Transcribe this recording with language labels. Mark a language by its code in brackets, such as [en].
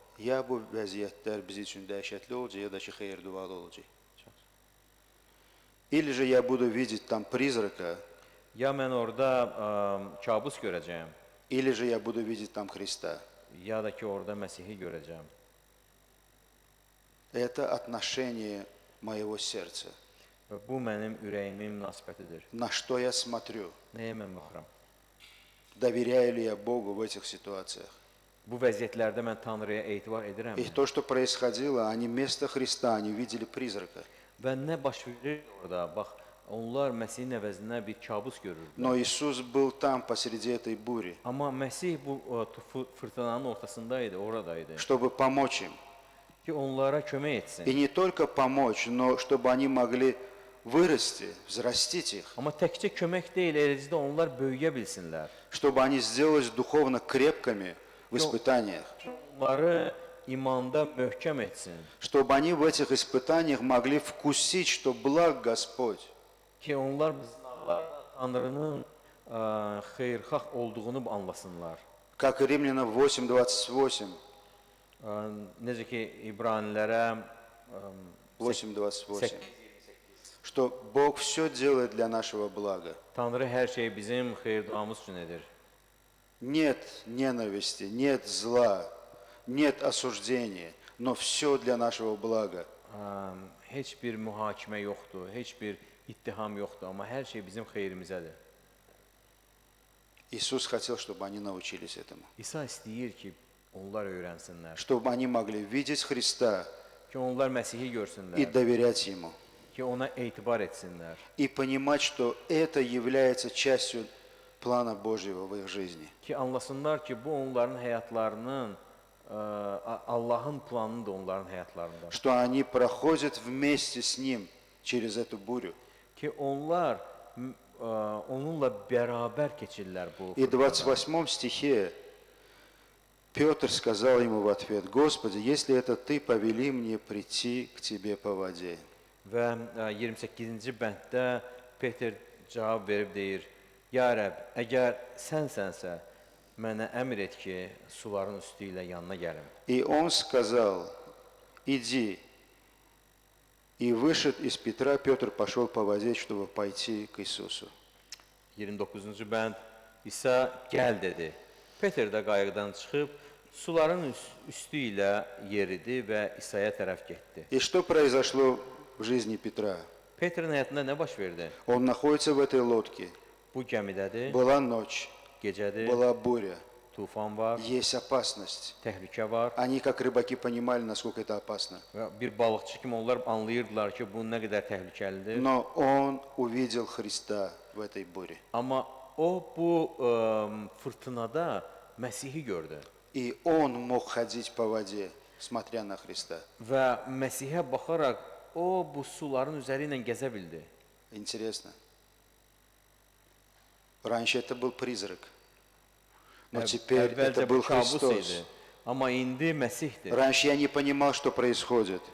[az] Ya bu vəziyyətlər bizim üçün dəhşətli olacaq, ya da ki xeyir-dualı olacaq. [ru] Или же я буду видеть там призрака, [az] Ya mən orada kabus görəcəyəm, [ru] или же я буду видеть там Христа. [az] ya da ki orada Məsihi görəcəyəm. [ru] Это отношение моего сердца. [az] Və bu mənim ürəyimin münasibətidir. [ru] На что я смотрю? [az] Nəyə mən baxıram? [ru] Доверяю ли я Богу в этих ситуациях? [az] Bu vəziyyətlərdə mən Tanrıya etibar edirəm. [ru] И то, что происходило, они вместо Христа, они видели призрака. [az] Və nə baş verir orada? Bax, onlar Məsihin əvəzinə bir kabus görürdülər. [ru] Но Иисус был там посреди этой бури, [az] Amma Məsih bu fırtınanın ortasındaydı, oradaydı. [ru] чтобы помочь им. [az] Ki onlara kömək [ru] И [az] etsin. [ru] не только помочь, но чтобы они могли вырасти, взрастить их, [az] Amma təkcə kömək deyil, eləcə də onlar böyüyə bilsinlər. [ru] чтобы они сделались духовно крепкими в испытаниях, [az] Onları imanda möhkəm etsin. [ru] чтобы они в этих испытаниях могли вкусить, что благ Господь. [az] Ki onlar bu sınaqlarda Tanrının xeyirxah olduğunu anlasınlar. [ru] Как Римлянам 8:28, [az] Necə ki İbranilərə [ru] 8:28, что Бог все делает для нашего блага. [az] Tanrı hər şeyi bizim xeyir-duamız üçün edir. [ru] Нет ненависти, нет зла, нет осуждения, но все для нашего блага. [az] Heç bir mühakimə yoxdur, heç bir ittiham yoxdur, amma hər şey bizim xeyrimizədir. [ru] Иисус хотел, чтобы они научились этому, [az] İsa istəyir ki, onlar öyrənsinlər, [ru] чтобы они могли видеть Христа [az] ki onlar Məsihi [ru] и [az] görsünlər, [ru] доверять Ему, [az] ki ona etibar etsinlər [ru] и понимать, что это является частью плана Божьего в их жизни. [az] ki anlasınlar ki, bu onların həyatlarının Allahın planıdır onların həyatlarında. [ru] Что они проходят вместе с Ним через эту бурю. [az] Ki onlar onunla bərabər keçirlər bu [ru] И в [az] fırtınadan. [ru] 28 стихе Петр сказал ему в ответ: «Господи, если это Ты, повели мне прийти к Тебе по воде». Və 28-ci bənddə Peter cavab verib deyir: Ya Rəbb, əgər sənsənsə, mənə əmr et ki, suların üstü ilə yanına gəlim. И он сказал: «Иди». И вышед из Петра, Петр пошел по воде, чтобы пойти к Иисусу. [az] 29-cu bənd İsa gəl dedi. Peter də qayıqdan çıxıb suların üstü ilə yeridi və İsa'ya tərəf getdi. [ru] И что произошло в жизни Петра? [az] Petrın həyatında nə baş verdi? [ru] Он находится в этой лодке. [az] Bu gəmidədir, [ru] Была ночь, [az] gecədir, [ru] была буря, [az] tufan var, [ru] есть опасность. [az] təhlükə var. [ru] Они, как rыбаки, понимали, насколько это опасно. [az] Və bir balıqçı kimi onlar anlayırdılar ki, bu nə qədər təhlükəlidir. [ru] Но он увидел Христа в этой буре. [az] Amma o bu fırtınada Məsihi gördü [ru] И он мог ходить по воде, смотря на Христа. [az] və Məsihə baxaraq o bu suların üzəri ilə gəzə bildi. [ru] Интересно. Раньше это был призрак, но теперь это [az] Əvvəlcə [ru] был [az] bu kabus [ru] Христос. [az] idi, amma indi Məsihdir. [ru] Раньше я не понимал, что происходит,